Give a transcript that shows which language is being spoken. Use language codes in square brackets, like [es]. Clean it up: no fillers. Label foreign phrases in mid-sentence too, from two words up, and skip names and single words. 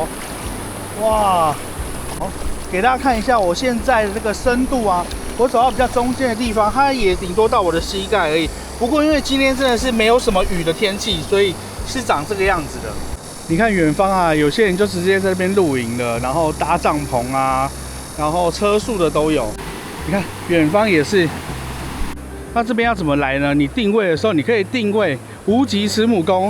[zh] 哇，好，給大家看一下我現在的這個深度啊，我走到比較中間的地方，它也頂多到我的膝蓋而已。不過因為今天真的是沒有什麼雨的天氣，所以是長這個樣子的。你看遠方啊，有些人就直接在這邊露營了，然後搭帳篷啊，然後車宿的都有。你看遠方也是。那這邊要怎麼來呢？你定位的時候，你可以定位無極慈母宮。